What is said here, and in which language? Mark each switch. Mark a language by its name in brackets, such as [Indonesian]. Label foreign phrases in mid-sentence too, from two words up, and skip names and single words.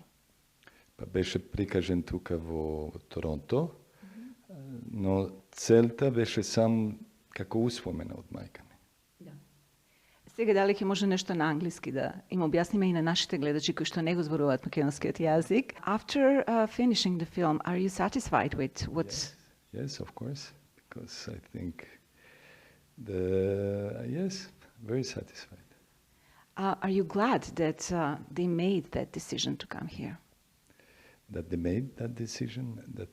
[Macedonian] Па беше прикажен тука во Торонто, но целта беше сам како успомена од мајка ми. Сега дали ќе може нешто на англиски да им објасниме и на нашите гледачи кои што не го зборуваат македонскиот јазик. [English] After finishing the film, are you satisfied with what? Yes, of course, because I think yes, very satisfied. Are you glad that they made that decision to come here? That they made that decision, that